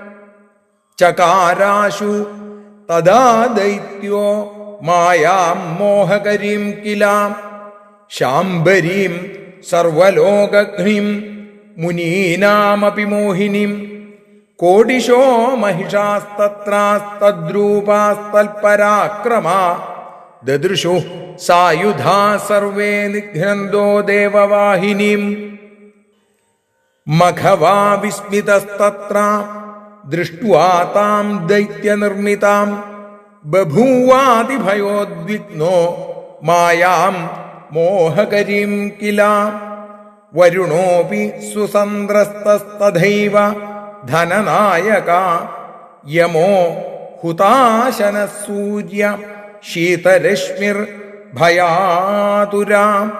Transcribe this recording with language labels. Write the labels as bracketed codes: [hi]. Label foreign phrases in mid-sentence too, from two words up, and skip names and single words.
[sa] चकाराशु तदा दैत्यो मायां मोहकरीं किल। शाम्बरीं सर्वलोकघ्निं मुनीनामपि मोहिनीं। कोडिशो महिषास्तत्रास्तद्रूपास्तल्पराक्रमा ദദൃശു സായുധാ സർവേ നിഘ്നന്തോ ദേവവാഹിനീം മഘവാ വിസ്മിതസ്തത്ര ദൃഷ്ട്വാ താം ദൈത്യനിർമ്മിതാം ബഭൂവാതിഭയോദ്വിഗ്നോ മായാം മോഹകരീം കില വരുണോപി സുസന്ദ്രസ്തതൈവ ധനനായക യമോ ഹുതാശന സൂര്യ ശീതരശ്മിർ ഭയാതുരാ